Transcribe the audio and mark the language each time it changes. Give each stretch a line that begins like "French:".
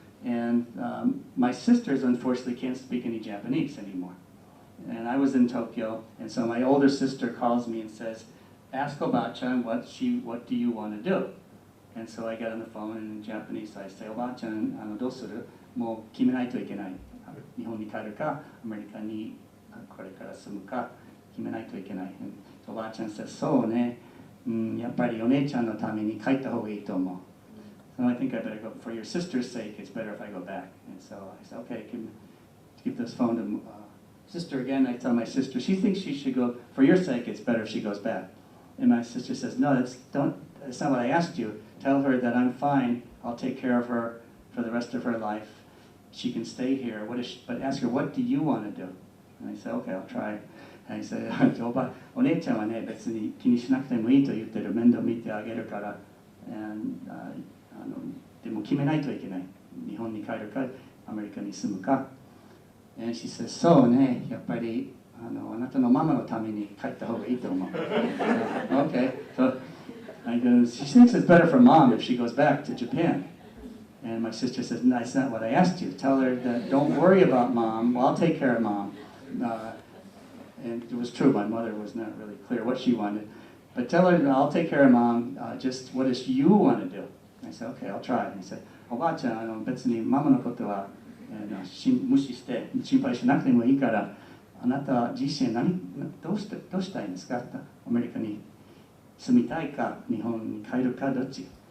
English: And my sisters, unfortunately, can't speak any Japanese anymore. And I was in Tokyo, and so my older sister calls me and says, ask Oba-chan what do you want to do? And so I get on the phone, and in Japanese I say, Oba-chan,
Japanese: どうする? もう決めないといけない。日本に帰るか、アメリカにこれから住むか決めないといけない。
English: Oba-chan says,
Japanese: そうね、やっぱりお姉ちゃんのために帰った方がいいと思う。
English: So I think I better go. For your sister's sake, it's better if I go back. And so I said, okay, give this phone to sister again. I tell my sister, she thinks she should go. For your sake, it's better if she goes back. And my sister says, no, that's not what I asked you. Tell her that I'm fine. I'll take care of her for the rest of her life. She can stay here. But ask her, what do you want to do? And I said, okay, I'll try. And I said,
Japanese: お姉ちゃんはね、別に気にしなくてもいいと言ってる。面倒見てあげるから。
English: And,
Japanese: でも決めないといけない。日本に帰るか、アメリカに住むか。
English: And she says,
Japanese: そうね、やっぱりあなたのママのために帰った方がいいと思う。
English: Okay, so I go, she thinks it's better for mom if she goes back to Japan. And my sister says, no, that's not what I asked you. Tell her that don't worry about mom. Well, I'll take care of mom. And it was true, my mother was not really clear what she wanted. But tell her, I'll take care of mom, just what does you want to do? I said, okay, I'll try. And he said,
Japanese: おばあちゃん、別にママのことは無視して心配しなくてもいいから、あなた自身どうしたいんですか? アメリカに住みたいか、日本に帰るか、どっち?